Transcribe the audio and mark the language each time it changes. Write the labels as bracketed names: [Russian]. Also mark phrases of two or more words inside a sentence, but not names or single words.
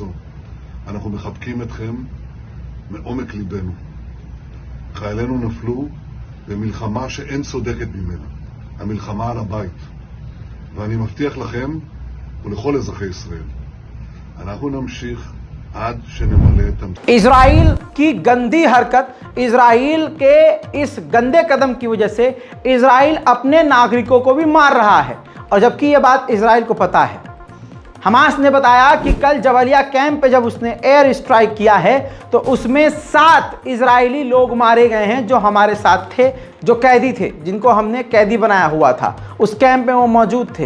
[Hebrew] אנחנו מחבקים אתכם מעומק ליבנו. חיילינו נפלו במלחמה שאין צודקת ממנה, המלחמה על הבית. ואני מבטיח לכם ולכל אזרחי ישראל, אנחנו נמשיך עד שנמלא את המשימה. [Hindi] इजराइल की गंदी हरकत, इजराइल के इस गंदे कदम की वजह से इजराइल अपने नागरिकों को भी मार रहा है, और जबकि यह बात इजराइल को पता है। हमास ने बताया कि कल जबलिया कैंप पे जब उसने [English] air strike [Hindi] किया है तो उसमें 7 इजरायली लोग मारे गए हैं जो हमारे साथ थे, जो कैदी थे, जिनको हमने कैदी बनाया हुआ था, उस कैंप में वो मौजूद थे।